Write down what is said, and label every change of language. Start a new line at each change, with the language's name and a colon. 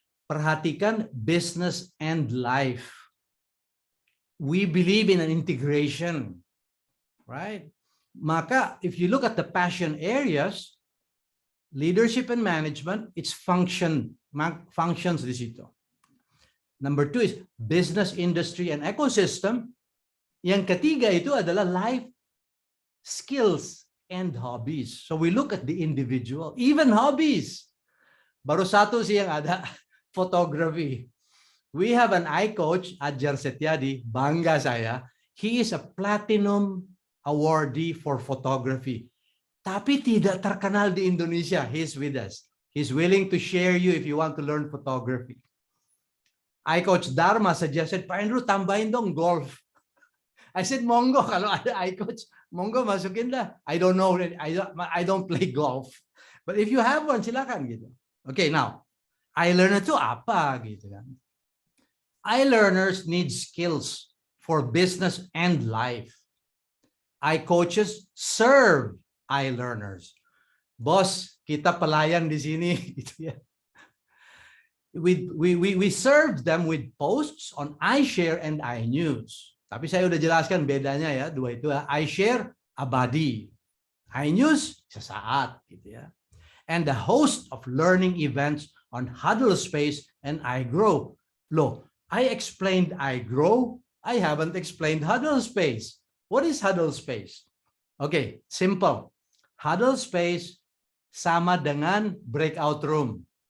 English: Perhatikan business and life. We believe in an integration. Right? Maka, if you look at the passion areas, leadership and management, it's functions
Indonesian: di situ.
English: Number 2 is business, industry, and ecosystem.
Indonesian: Yang ketiga itu adalah life skills and hobbies.
English: So we look at the individual, even hobbies.
Indonesian: Baru satu sih yang ada,
English: photography. We have an iCoach, Adjar Setiadi, bangga saya. He is a platinum awardee for photography.
Indonesian: Tapi tidak terkenal di Indonesia.
English: He's with us. He's willing to share you if you want to learn photography.
Indonesian: iCoach Dharma suggested, Pak Andrew, tambahin dong golf.
English: I said,
Indonesian: monggo, kalau ada iCoach, monggo masukin lah.
English: I don't know, I don't play golf. But if you have one,
Indonesian: silakan gitu.
English: Okay, now, iLearner
Indonesian: itu apa gitu kan?
English: iLearners need skills for business and life. iCoaches serve iLearners.
Indonesian: Boss, kita pelayan di sini gitu ya.
English: We serve them with posts on iShare and iNews.
Indonesian: Tapi saya udah jelaskan bedanya ya, dua itu ya. iShare abadi, iNews sesaat gitu ya.
English: And the host of learning events on Huddle Space and iGrow. Loh, I explained iGrow, I haven't explained Huddle Space. What is Huddle Space? Okay, simple. Huddle Space
Indonesian: sama dengan
English: breakout room.